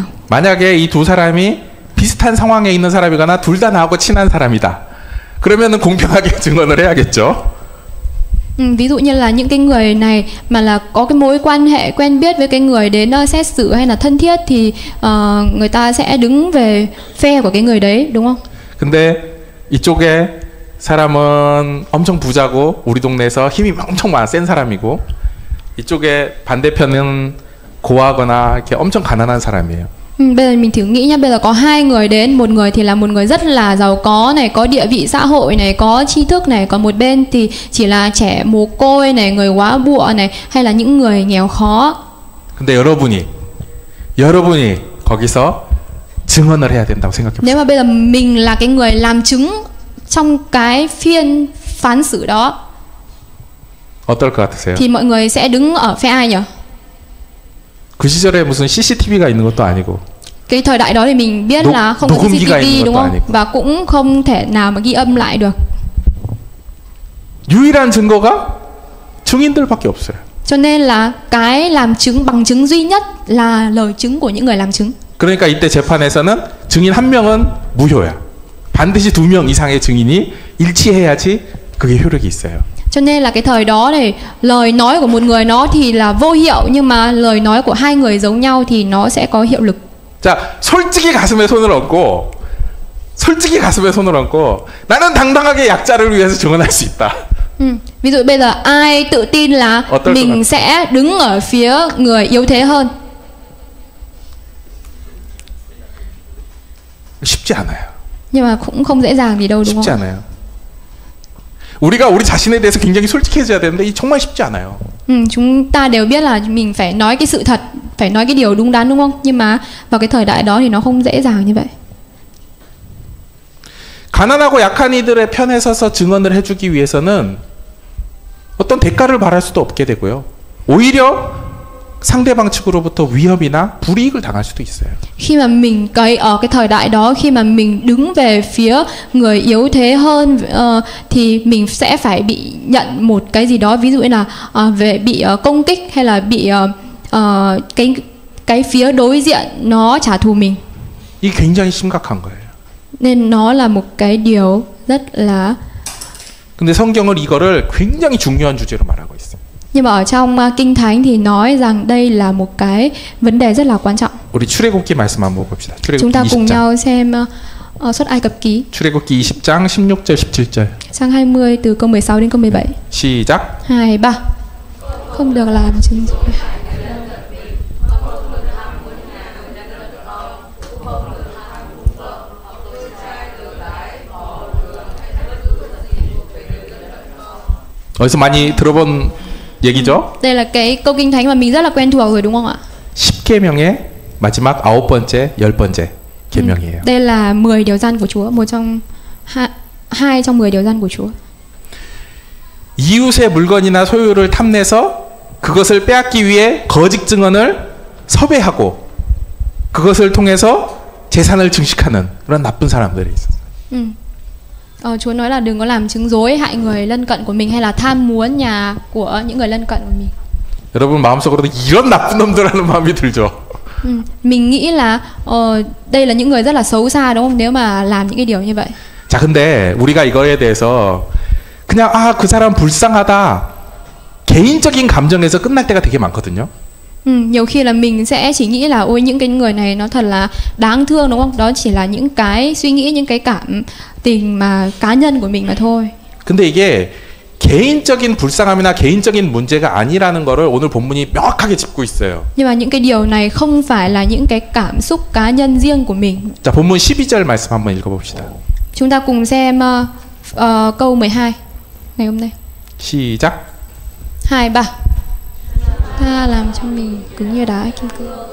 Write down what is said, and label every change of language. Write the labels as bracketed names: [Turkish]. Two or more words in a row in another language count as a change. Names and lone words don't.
[Korean] 만약에 이 두 사람이 비슷한 상황에 있는 사람이거나 둘 다 나하고 친한 사람이다. 그러면은 공평하게 증언을 해야겠죠. [Vietnamese] Ví dụ như là những cái người này mà là có cái mối quan hệ quen biết với cái người đến xét xử hay là thân thiết thì người ta sẽ đứng về phe của cái người đấy, đúng không? [Korean] 근데 이쪽에 사람은 엄청 부자고 우리 동네에서 힘이 엄청 센 사람이고 이쪽에 반대편은 고아거나 이렇게 엄청 가난한 사람이에요. [Vietnamese] Bây giờ mình thử nghĩ nhá, bây giờ có hai người đến, một người thì là một người rất là giàu có này, có địa vị xã hội này, có tri thức này, còn một bên thì chỉ là trẻ mồ côi này, người góa bụa này, hay là những người nghèo khó. [Korean] 근데 여러분이 거기서 증언을 해야 된다고 생각해 보세요. [Vietnamese] Nếu mà bây giờ mình là cái người làm chứng trong cái phiên phán xử đó, [Korean] 어떨 것 같으세요? [Vietnamese] thì mọi người sẽ đứng ở phe ai nhỉ? [Korean] 그 시절에 무슨 CCTV가 있는 것도 아니고 [Vietnamese] Cái thời đại đó thì mình biết là không có CCTV đúng không? Và cũng không thể nào mà ghi âm lại được. [Korean] 유일한 증거가 증인들밖에 없어요. [Vietnamese] Cho nên là cái làm chứng, bằng chứng duy nhất là lời chứng của những người làm chứng. [Korean] 그러니까 이때 재판에서는 증인 한 명은 무효야. 반드시 2명 이상의 증인이 일치해야지 그게 효력이 있어요. [Vietnamese] Cho nên là cái thời đó thì lời nói của một người nó thì là vô hiệu, nhưng mà lời nói của hai người giống nhau thì nó sẽ có hiệu lực. [Korean] 자, 솔직히 가슴에 손을 얹고 나는 당당하게 약자를 위해서 증언할 수 있다. [Vietnamese] Ví dụ bây giờ ai tự tin là mình sẽ đứng ở phía người yếu thế hơn? [Korean] 쉽지 않아요. [Vietnamese] Nhưng mà cũng không dễ dàng gì đâu, đúng [Korean] 쉽지 [Vietnamese] không? [Korean] 않아요. 우리가 우리 자신에 대해서 굉장히 솔직해져야 되는데 이 정말 쉽지 않아요. [Vietnamese] Chúng ta đều biết là mình phải nói cái sự thật, phải nói cái điều đúng đắn, đúng không? Nhưng mà vào cái thời đại đó thì nó không dễ dàng như vậy. [Korean] 가난하고 약한 이들의 편에 서서 증언을 해주기 위해서는 어떤 대가를 바랄 수도 없게 되고요. 오히려 상대방 측으로부터 위협이나 불이익을 당할 수도 있어요. [Vietnamese] Khi mà mình ở cái thời đại đó, khi mà mình đứng về phía người yếu thế hơn thì mình sẽ phải bị nhận một cái gì đó, ví dụ như là về bị công kích hay là bị cái phía đối diện nó trả thù mình. [Korean] 이게 굉장히 심각한 거예요. [Vietnamese] Nên nó là một cái điều rất là. [Korean] 근데 성경은 이거를 굉장히 중요한 주제로 말하고 있어요. [Vietnamese] Nhưng mà ở trong Kinh Thánh thì nói rằng đây là một cái vấn đề rất là quan trọng. [Korean] 우리 출애굽기 말씀 한번 봅시다. 출애굽기 [Vietnamese] Chúng ta cùng [Korean] 20장. [Vietnamese] nhau xem Xuất Ai Cập Ký. [Korean] 출애굽기 20장 16절 17절. [Vietnamese] Sang 20 từ câu 16 đến câu 17. [Korean] 시작. [Vietnamese] 2, 3. Không được làm chứng. [Korean] 어디서 많이 들어본 얘기죠? [Vietnamese] Đây là cái câu Kinh Thánh mà mình rất là quen thuộc rồi, đúng không ạ? [Korean] 10계명의 마지막 9번째, 10번째 계명이에요. [Vietnamese] Đây là 10 điều răn của Chúa, một trong hai trong 10 điều răn của Chúa. [Korean] 이웃의 물건이나 소유를 탐내서 그것을 빼앗기 위해 거짓 증언을 섭외하고 그것을 통해서 재산을 증식하는 그런 나쁜 사람들이 있었어요. [Vietnamese] Chúa nói là đừng có làm chứng dối hại người lân cận của mình hay là tham muốn nhà của những người lân cận của mình. [Korean] 여러분 마음속으로도 이런 나쁜 놈들하는 마음이 들죠. [Vietnamese] Mình nghĩ là đây là những người rất là xấu xa, đúng không? Nếu mà làm những cái điều như vậy. [Korean] 자, 근데 우리가 이거에 대해서 그냥 그 사람 불쌍하다 개인적인 감정에서 끝날 때가 되게 많거든요. [Vietnamese] Nhiều khi là mình sẽ chỉ nghĩ là ôi những cái người này nó thật là đáng thương, đúng không? Đó chỉ là những cái suy nghĩ, những cái cảm tình mà cá nhân của mình mà thôi. [Korean] 근데 이게 개인적인 불쌍함이나 개인적인 문제가 아니라는 거를 오늘 본문이 명확하게 짚고 있어요. [Vietnamese] Nhưng mà những cái điều này không phải là những cái cảm xúc cá nhân riêng của mình. [Korean] 자, 본문 12절 말씀 한번 읽어봅시다. [Vietnamese] Chúng ta cùng xem câu 12 ngày hôm nay. [Korean] 시작. 2, 3. [Vietnamese] Ta làm cho mình cứng như đá kim cương.